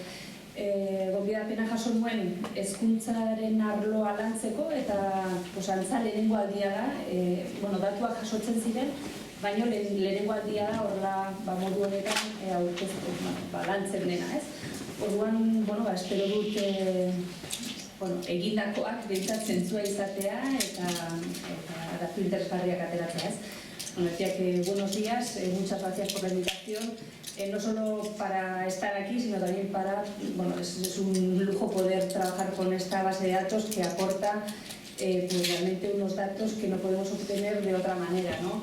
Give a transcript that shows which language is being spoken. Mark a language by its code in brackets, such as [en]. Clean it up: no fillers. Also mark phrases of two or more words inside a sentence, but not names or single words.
[eu] Gonbidapena jaso nuen hezkuntzaren arloa lantzeko eta antza lehenengo aldia da, datuak jasotzen ziren, baina lehenengo aldia da horrela modu honetan aurkeztu, lantzen dena, ez? Orduan, espero dut egindakoak behintzat zentzua izatea eta datu interesgarriak ateratzea, ez? [es] Decía que buenos días, muchas gracias por la invitación, no solo para estar aquí, sino también para, es un lujo poder trabajar con esta base de datos que aporta realmente unos datos que no podemos obtener de otra manera, ¿no?